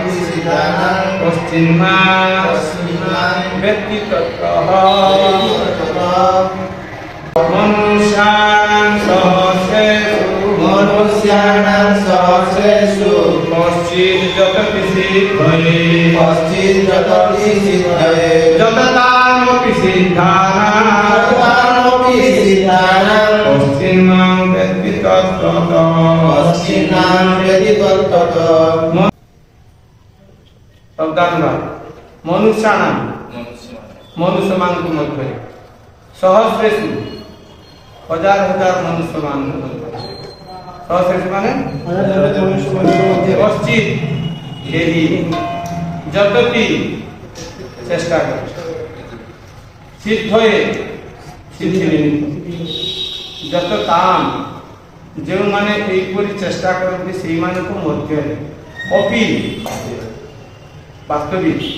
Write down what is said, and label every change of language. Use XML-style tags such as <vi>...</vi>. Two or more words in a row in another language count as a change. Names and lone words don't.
<sa>कश्चिन्मां वेत्ति तत्त्वः मनुष्याणां सहस्रेषु कश्चित् जगति सिद्धये जगतामपि सिद्धानां कश्चिन्मां वेत्ति तत्त्वतः</sa> <or>ପଦାନୁବାଦ ମନୁଷ୍ୟାଣାମ ମନୁଷ୍ୟମାନଙ୍କ ମଧ୍ୟରେ ସହସ୍ରେଷୁ ହଜାର ହଜାର ମନୁଷ୍ୟମାନଙ୍କ ମଧ୍ୟରେ ସହସ୍ରେଷୁ ମାନେ କଶ୍ଚିତ୍ କେହି ଯତତି ଚେଷ୍ଟା କରେ ସିଦ୍ଧଏ ସିଦ୍ଧି ନିମିତ୍ତ ଯତତାମ୍ ଯେଉଁମାନେ ଏହିପରି ଚେଷ୍ଟା କରନ୍ତି ସେଇମାନଙ୍କ ମଧ୍ୟରେ ଅପି ବାସ୍ତବିକ</or>